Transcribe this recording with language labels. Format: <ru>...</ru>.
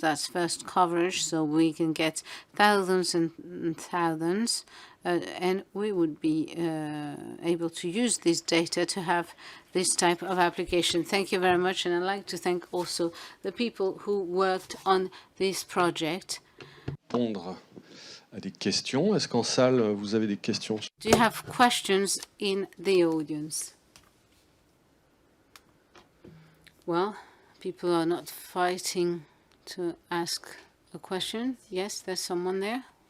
<en>That's first coverage, so we can get thousands and thousands, and we would be able to use this data to have this type of application. Thank you very much, and I'd like to thank also the people who worked on this project.</en> <fr>Répondre à des questions. Est-ce qu'en salle, vous avez des questions?</fr> <en>Do you have questions in the audience? Well, people are not fighting to ask a question. Yes, there's someone there.</en>